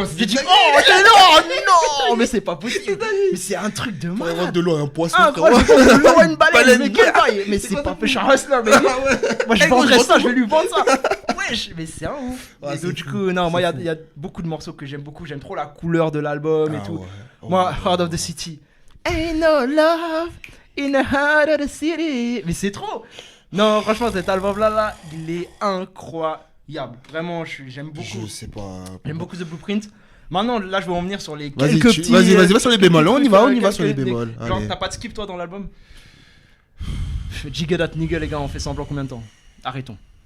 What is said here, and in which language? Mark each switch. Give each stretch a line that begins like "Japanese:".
French: J'ai dit, non, mais c'est pas possible. Mais c'est un truc de malade. De l'eau à un poisson. De l'eau à une baleine. Mais quel bail. Mais c'est pas fait, je suis un hustler, baby. Moi, je vendrais ça, je vais lui vendre ça. Wesh, mais c'est un ouf. Et donc, du coup, non, moi, il y a beaucoup de morceaux que j'aime beaucoup. J'aime trop la couleur de l'album et tout. Moi, Heart of the City.
English: Ain't no love in the heart of the city.
French: Mais c'est trop. Non, franchement, cet album-là, il est incroyable. Vraiment, j'aime beaucoup. Je sais pas. J'aime beaucoup The Blueprint. Maintenant, là, je vais en venir sur les quelques petits. Vas-y, va sur les bémols. On y va sur les bémols. Genre, t'as pas de skip toi dans l'album? Jigga That Nigga, les gars, on fait semblant combien de temps? Arrêtons.